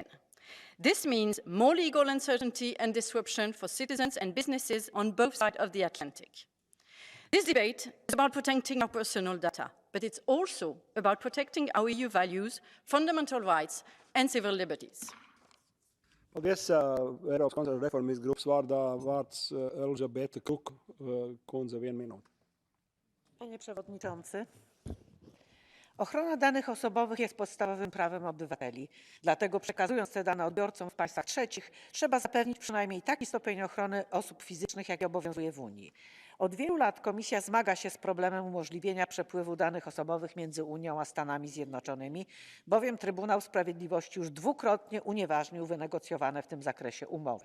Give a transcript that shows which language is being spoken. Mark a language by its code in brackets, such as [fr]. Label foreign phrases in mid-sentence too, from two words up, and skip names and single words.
[en] This means more legal uncertainty and disruption for citizens and businesses on both sides of the Atlantic. This debate is about protecting our personal data, but it's also about protecting our EU values, fundamental rights, and civil liberties. [lv] Paldies. Eiropas konservatīvās reformijas grupas vārdā vārds Elžbieta Kuk kundze 1 minūte. [pl] Panie Przewodniczący, ochrona danych osobowych jest podstawowym prawem obywateli. Dlatego przekazując te dane odbiorcom w państwach trzecich, trzeba zapewnić przynajmniej taki stopień ochrony osób fizycznych, jaki obowiązuje w Unii. Od wielu lat Komisja zmaga się z problemem umożliwienia przepływu danych osobowych między Unią a Stanami Zjednoczonymi, bowiem Trybunał Sprawiedliwości już dwukrotnie unieważnił wynegocjowane w tym zakresie umowy.